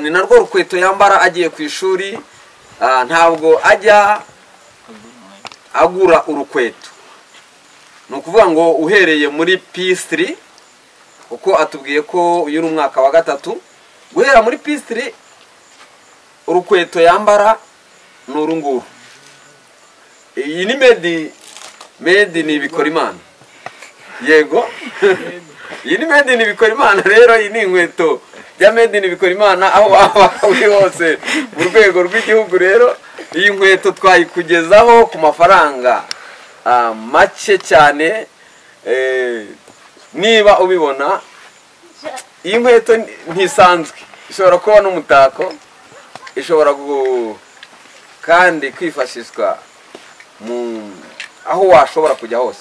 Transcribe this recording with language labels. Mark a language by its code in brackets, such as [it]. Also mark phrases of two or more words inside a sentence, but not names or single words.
[rw] Ni narwo rukweto yambara agiye ku ishuri. Ntabwo ajya agura urukweto. Ni ukuvuga ngo uhereye muri P3 uko atubwiye ko uyu ni umwaka wa 3, guhera muri P3 urukweto yambara ni uru nguru. Iyi ni [en] made in [rw] Bikorimana. Yego. Iyi ni [en] made in [rw] Bikorimana rero. Iyi ni inkweto ya [en] made in [rw] Bikorimana aho waba uri hose mu rwego rw'igihugu. Rero iyi nkweto twayikugezaho ku mafaranga make cyane. Niba ubibona iyi nkweto ntisanzwe, ishobora kuba n'umutako, ishobora kandi kwifashishwa aho washobora kujya hose.